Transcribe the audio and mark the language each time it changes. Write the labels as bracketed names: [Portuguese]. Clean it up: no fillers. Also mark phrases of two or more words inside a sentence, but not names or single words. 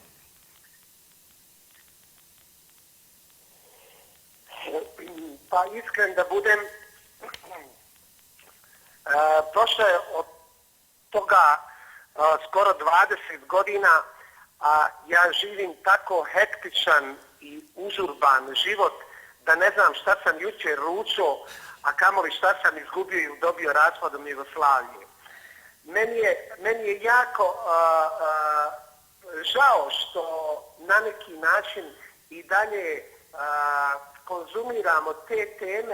[Bosnian] Па искрен да будем, прошло е од тога скоро 20 година, а ја живим тако хектичан и ужурбан живот, да не знам šta sam jučer ručao, a kamoli šta sam izgubio i dobio raspadom Jugoslavije. Meni je jako žao što na neki način i dalje konzumiramo te teme